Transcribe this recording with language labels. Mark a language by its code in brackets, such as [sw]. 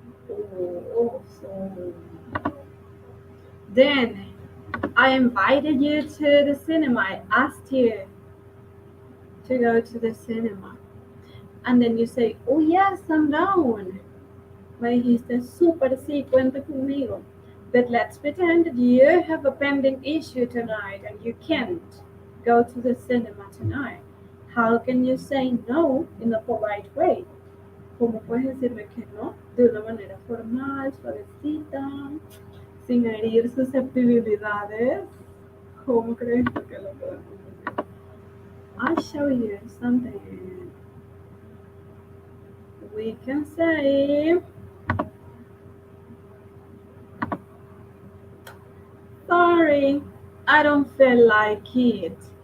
[en] Oh, awesome. Then I invited you to the cinema. I asked you to go to the cinema. And then you say, oh yes, I'm down. [es] Me dijiste, super, sí, cuenta conmigo. [en] But let's pretend that you have a pending issue tonight and you can't go to the cinema tonight. How can you say no in a polite way? [es] ¿Cómo puedes decirme que no de una manera formal, suavecita, sin herir susceptibilidades? ¿Cómo crees tú que lo podemos decir? [en] I'll show you something. We can say, sorry, I don't feel like it.